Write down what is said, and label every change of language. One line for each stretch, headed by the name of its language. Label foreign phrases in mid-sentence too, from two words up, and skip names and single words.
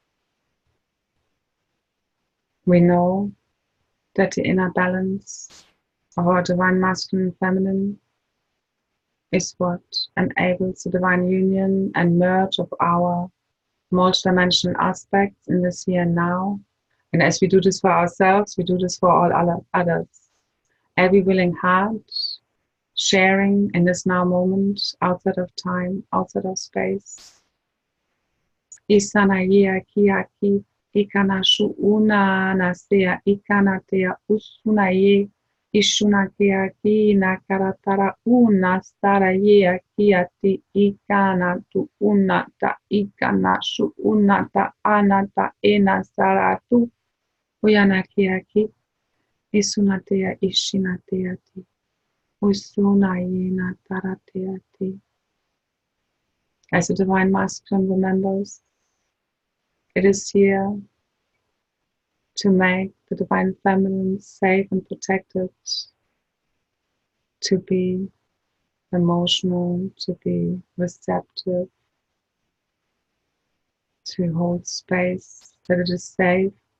English: We know that the inner balance of our divine masculine and feminine is what enables the divine union and merge of our multidimensional aspects in this here and now. And as we do this for ourselves, we do this for all others. Every willing heart sharing in this now moment, outside of time, outside of space. Isanaya kiaki ikana shuuna nasea ikana tea usunaye ishuna kiaki nakaratara una saraya kiati ikana tu unata ikana shuunata anata ena saratu uyana kiaki isunatea ishinateati usunayena tarateati. As the divine masculine remembers, it is here to make the divine feminine safe and protected, to be emotional, to be receptive, to hold space, that it is safe.